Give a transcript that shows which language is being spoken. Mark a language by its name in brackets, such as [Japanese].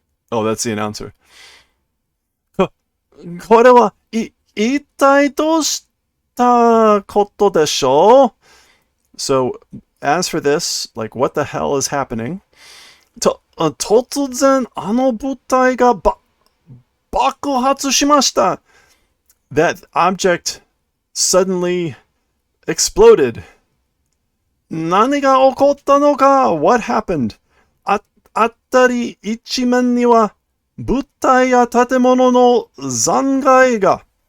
[English] Oh, that's the announcer. [Japanese] これは一体どうしたことでしょう? [English] So, as for this, like, what the hell is happening? [Japanese] 突然あの物体が爆発しました。 [English] That object suddenly exploded. [Japanese] 何が起こったのか [English] What happened? [Japanese] 辺り一面には物体や建物の残骸が。